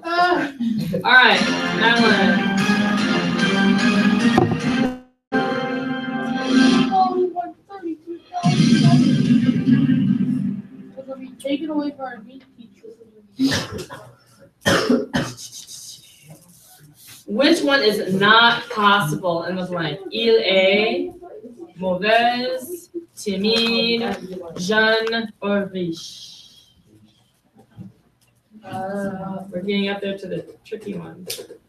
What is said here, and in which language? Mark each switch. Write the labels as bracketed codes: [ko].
[en] All right, Madeline. It'll be taken away from our meat teacher. Which one is not possible in the blank? [fr] Il est mauvaise, timide, jeune, or riche? [en] We're getting up there to the tricky ones.